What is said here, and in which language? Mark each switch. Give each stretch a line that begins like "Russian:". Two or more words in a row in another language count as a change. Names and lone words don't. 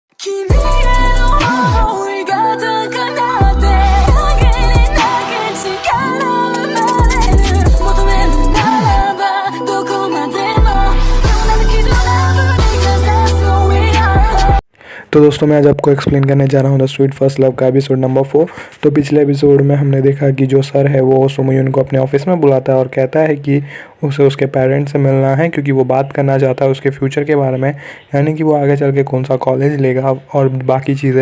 Japanese: 君への想いが高鳴って限りなき力生まれる求めるならばどこまでも
Hindi: तो दोस्तों मैं आज आपको एक्सप्लेन करने जा रहा हूँ द स्वीट फर्स्ट लव का
English: episode number
Hindi: 4। तो पिछले एपिसोड में हमने देखा कि जो सर है वो सुमयून को अपने ऑफिस में बुलाता है और कहता है कि उसे उसके पेरेंट्स से मिलना है क्योंकि वो बात करना चाहता है उसके फ्यूचर के बारे में, यानी कि वो आगे चल के कौन सा कॉलेज लेगा और बाकी चीज़ें।